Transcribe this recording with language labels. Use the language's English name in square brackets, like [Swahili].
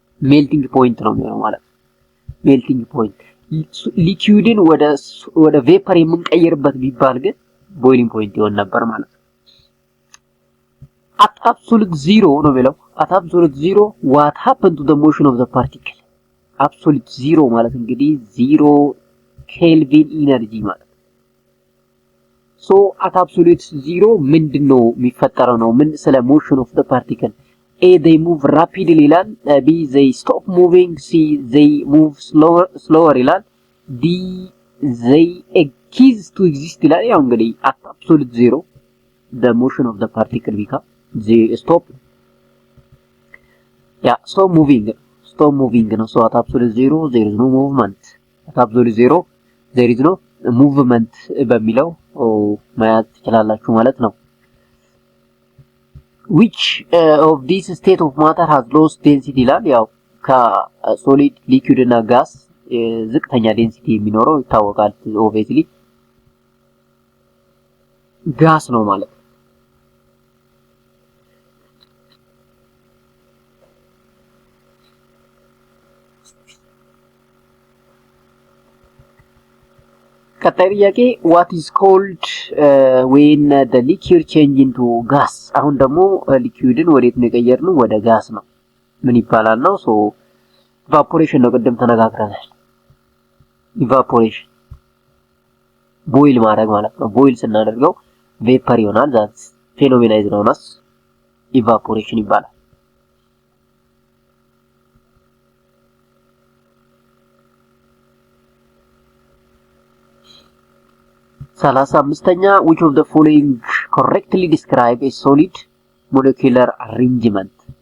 [Amharic] ሜልቲንግ ፖይንት ነው የሚሆነው ማለት ሜልቲንግ ፖይንት። ሊኩዊድን ወደ ቬፐር የምንቀይርበት ቢባል ግን ቦይሊንግ ፖይንት ይሆን ነበር ማለት ነው። [English] at absolute zero [Amharic] ነው የሚለው [English] at absolute zero what happened to the motion of the particle? absolute zero [Amharic] ማለት እንግዲህ 0 ኬልቪን ኢነርጂ ማለት። [English] so at absolute zero [Amharic] ምንድነው የሚፈጠረው ነው? ምን ስለ [English] motion of the particle? a they move rapidly ይላል። b they stop moving, c they move slower ይላል። d they cease to exist ይላል። ያው እንግዲህ at absolute zero the motion of the particle become they stop moving ነው። so at absolute zero there is no movement, at absolute zero there is no movement [Amharic] በሚለው ማየት ትችላላችሁ ማለት ነው። [English] which of these state of matter has lowest density [Amharic] ይላል። ያው ከሶሊድ ሊኩዊድ እና ጋስ ዝቅተኛ ዴንሲቲ የሚኖረው ይታወቃል። [English] obviously [Amharic] ጋስ ነው ማለት። ቀጣይ ጥያቄ [English] what is called when the liquid change into gas? [Amharic] አሁን ደግሞ ሊኩዊድን ወዴት ነው የቀየርነው? ወደ ጋስ ነው። ምን ይባላል ነው? ሶ ኢቫፖሬሽን ነው። ቅድም ተነጋግረናል። ኢቫፖሬሽን ቦይል ማድረግ ማለት ነው። ቦይል ስናደርገው ቬፐር ይሆናል። [English] ዛት ፌኖሜናይዝ [Amharic] ነው ናስ ኢቫፖሬሽን ይባላል። 35ኛ [English] which of the following correctly describe a solid molecular arrangement?